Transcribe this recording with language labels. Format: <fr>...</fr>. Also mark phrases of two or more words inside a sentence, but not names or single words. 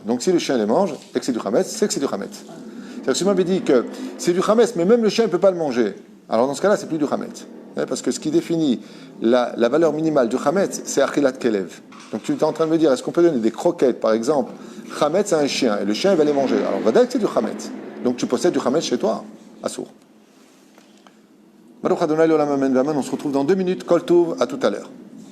<fr>Donc si le chien les mange et que c'est du chametz, c'est que c'est du chametz. C'est-à-dire que si vous m'avez dit que c'est du chametz, mais même le chien ne peut pas le manger, alors dans ce cas-là, c'est plus du chametz. Parce que ce qui définit la valeur minimale du chametz, c'est</fr> <he>אכילת כלב.</he> <fr>Donc tu es en train de me dire, est-ce qu'on peut donner des croquettes, par exemple, chametz à un chien, et le chien il va les manger? Alors on va dire que c'est du chametz. Donc tu possèdes du chametz chez toi, assour.</fr> <he>ברוך אדוני לעולם אמן ואמן.</he> <fr>On se retrouve dans 2 minutes.</fr> <he>כל טוב,</he> <fr>à tout à l'heure.</fr>